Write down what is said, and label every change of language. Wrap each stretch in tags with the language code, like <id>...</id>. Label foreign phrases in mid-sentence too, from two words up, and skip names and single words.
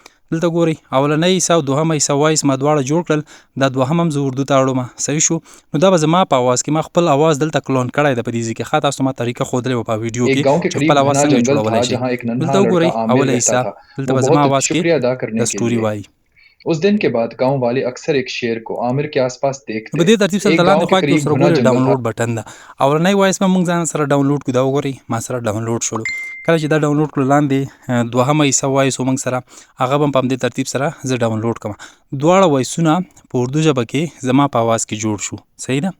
<ps>دلته ګورئ اولنی حصه او دوهمه حصه وایس ما دواړه جوړ کړل، دا دوهم هم زه اردو ته اړوم صحیح شو. نو دا به زما په اواز کې ما خپل اواز دلته کلون کړی ده په دې ځای کې. ښه تاسو ته ما طریقه ښودلې وه په ویډیو کې چې خپل اواز څنګه جوړولی شئ. دلته وګورئ اوله حصه، دلته به زما اواز کې د سټوري وایي.</ps> <ur>اس دن کے بعد گاؤں والے اکثر ایک شیر کو عامر کے آسپاس دیکھتے.</ur> <ps>په دې ترتیب سره لاندې خوا کې سره ګورئ</ps> <en>download button</en> <ps>ده. اولنی وایس به موږ ځان سره ډاونلوډ کړو، دا وګورئ ما سره ډاونلوډ شولو. کله چې دا ډاونلوډ کړو لاندې دوهمه حصه وایس موږ سره هغه به په همدې ترتیب سره زه ډاونلوډ کړم. دواړه وایسونه په اردو ژبه کې زما په اواز کې جوړ شو صحیح ده.</ps>